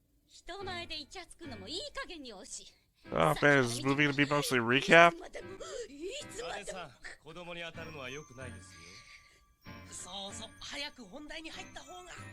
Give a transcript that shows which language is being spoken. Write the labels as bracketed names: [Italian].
[Japanese] 人前でイチャつくのもいい加減に惜しい。 [English] Oh man, is this movie gonna be mostly recap? [Japanese] 子供に当たるのは良くないですよ。そうそう、早く本題に入った方が。